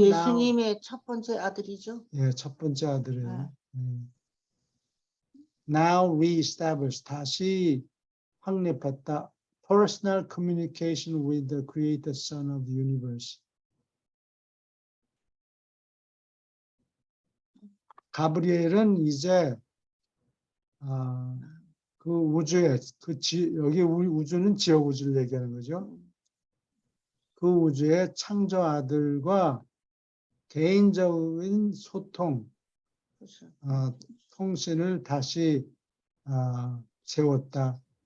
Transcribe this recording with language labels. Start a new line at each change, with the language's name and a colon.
Korean: 예수님의 첫 번째 아들이죠. 예, 첫 번째 아들이에요.
English: Now reestablish,
Korean: 다시 확립했다.
English: Personal communication with the created Son of the universe.
Korean: 가브리엘은 이제 그 우주에 여기 우주는 지역 우주를 얘기하는 거죠. 그 우주의 창조 아들과 개인적인 소통, 통신을 다시 세웠다.